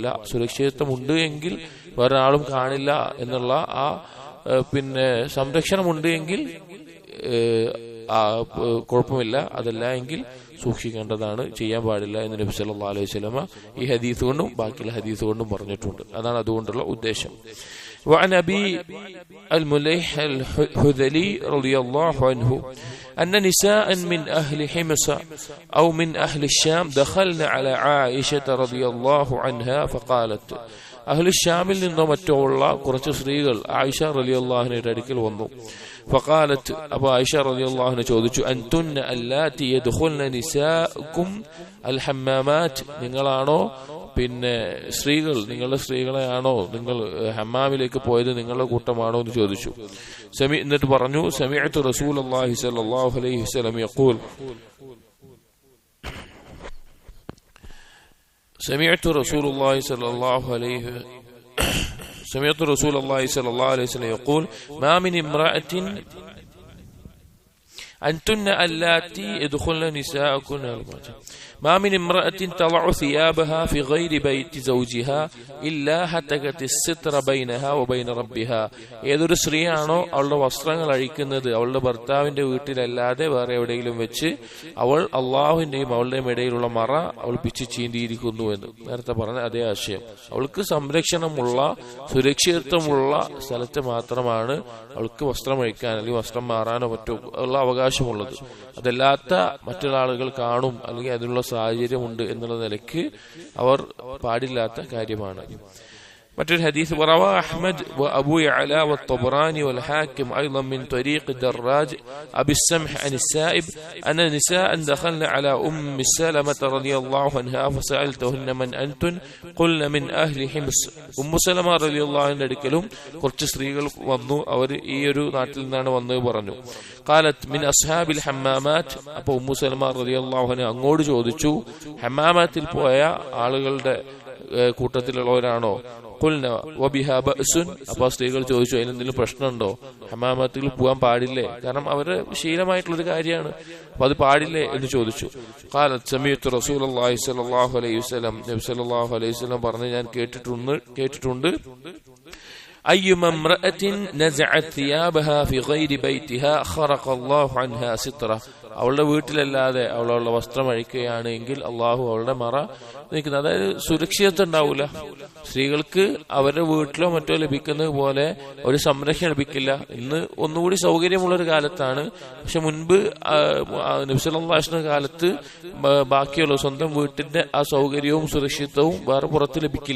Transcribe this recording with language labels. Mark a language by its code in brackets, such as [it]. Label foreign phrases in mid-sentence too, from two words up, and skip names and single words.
[ml] സുരക്ഷിതത്വം ഉണ്ട് എങ്കിൽ വേറെ ആളും കാണില്ല എന്നുള്ള ആ സംരക്ഷണമുണ്ട് എങ്കിൽ കുഴപ്പമില്ല. അതല്ല എങ്കിൽ സൂക്ഷിക്കേണ്ടതാണ്, ചെയ്യാൻ പാടില്ല എന്ന് നബി [ar] صلى الله عليه وسلم [ml] ഈ ഹദീസ് കൊണ്ടും ബാക്കിയുള്ള ഹദീസ് കൊണ്ടും പറഞ്ഞിട്ടുണ്ട്. അതാണ് അതുകൊണ്ടുള്ള ഉദ്ദേശം. [ar] وعن أبي المليح الحذلي رضي الله عنه أن نساء من أهل حمص أو من أهل الشام دخلن على عائشة رضي الله عنها فقالت, أهل الشام [ml] നിന്നോ മറ്റോ ഉള്ള കുറച്ച് സ്ത്രീകൾ ആയിഷ [ar] رضي الله عنها [ml] അടുക്കൽ വന്നു. ഫഖാലത്ത്, അപ്പോൾ ആയിഷ [ar] رضي الله عنها [ml] ചോദിച്ചു, [ar] أنتن اللاتي يدخلن نساؤكم الحمامات, [ml] നിങ്ങളാണോ സ്ത്രീകൾ, നിങ്ങളുടെ സ്ത്രീകളെയാണോ നിങ്ങൾ ഹമ്മാമിലേക്ക് പോയത്, നിങ്ങളുടെ കൂട്ടമാണോ എന്ന് ചോദിച്ചു. എന്നിട്ട് പറഞ്ഞു, [ar] سمعت رسول الله صلى الله عليه وسلم يقول, سمعت رسول الله صلى الله عليه وسلم يقول ما من امرأة أنتن اللاتي يدخلن نساءكن ما من امرأة تضع ثيابها في غير بيت زوجها إلا هتكت الستر بينها وبين ربها. [ml] ഏതൊരു സ്ത്രീയാണോ അവളുടെ വസ്ത്രങ്ങൾ അഴിക്കുന്നത് അവളുടെ ഭർത്താവിന്റെ വീട്ടിലല്ലാതെ വേറെ എവിടെയെങ്കിലും വെച്ച് അവൾ അള്ളാഹുവിന്റെയും അവളുടെയും ഇടയിലുള്ള മറ അവൾ പിച്ചു ചീന്തിയിരിക്കുന്നു എന്ന് നേരത്തെ പറഞ്ഞ അതേ ആശയം. അവൾക്ക് സംരക്ഷണമുള്ള സുരക്ഷിതത്വമുള്ള സ്ഥലത്ത് മാത്രമാണ് അവൾക്ക് വസ്ത്രം അഴിക്കാൻ അല്ലെങ്കിൽ വസ്ത്രം മാറാനോ മറ്റോ ഉള്ള അവകാശമുള്ളത്. അതല്ലാത്ത മറ്റുള്ള ആളുകൾ കാണും അല്ലെങ്കിൽ അതിനുള്ള സാഹചര്യമുണ്ട് എന്നുള്ള നിലയ്ക്ക് അവർ പാടില്ലാത്ത കാര്യമാണ്. [ar] متى الحديث وروى أحمد وأبو يعلى والطبراني والحاكم أيضا من طريق الدراج أبي السمح عن السائب أن نساء دخلن على أم سلمة رضي الله عنها فسألتهن من أنتن قلن من أهل حمص. سلمة رضي الله عنها لكلهم [ml] കുറച്ച് സ്ത്രീകൾ വന്നു. അവർ ഈ ഒരു നാട്ടിൽ നിന്നാണ് വന്നത് പറഞ്ഞു. [ar] قالت من أصحاب الحمامات. [ml] അപ്പോൾ സലമ [ar] رضي الله عنها [ml] അങ്ങോട്ട് ചോദിച്ചു, ഹമ്മാമാത്തിൽ പോയ ആളുകളുടെ കൂട്ടത്തിലുള്ളവരാണോ? [ar] قلن وبها بأس. [ml] അപ്പോൾ സ്ത്രീകൾ ചോദിച്ചു, അതിനെന്തെങ്കിലും പ്രശ്നമുണ്ടോ? ഹമ്മാമത്തിൽ പോകാൻ പാടില്ലേ? കാരണം അവരുടെ ശീലമായിട്ടുള്ളൊരു കാര്യമാണ്, അപ്പൊ അത് പാടില്ലേ എന്ന് ചോദിച്ചു. [ar] قالت سمعت رسول الله صلى الله عليه وسلم. നബി صلى الله عليه وسلم [ml] പറഞ്ഞു, ഞാൻ കേട്ടിട്ടുണ്ട് [ar] أيما امرأة نزعت ثيابها في غير بيتها خرق الله عنها سترة. [ml] അവളുടെ വീട്ടിലല്ലാതെ അവളുടെ വസ്ത്രം അഴിക്കുകയാണ് എങ്കിൽ അള്ളാഹു അവളുടെ മറ നിൽക്കുന്നത്, അതായത് സുരക്ഷിതത്വം ഉണ്ടാവൂല. സ്ത്രീകൾക്ക് അവരുടെ വീട്ടിലോ മറ്റോ ലഭിക്കുന്നത് പോലെ ഒരു സംരക്ഷണം ലഭിക്കില്ല. ഇന്ന് ഒന്നുകൂടി സൗകര്യമുള്ളൊരു കാലത്താണ്. പക്ഷെ മുൻപ് നബി [ar] صلى الله عليه وسلم [ml] കാലത്ത് ബാക്കിയുള്ള സ്വന്തം വീട്ടിന്റെ ആ സൗകര്യവും സുരക്ഷിതത്വവും വേറെ പുറത്ത് ലഭിക്കില്ല.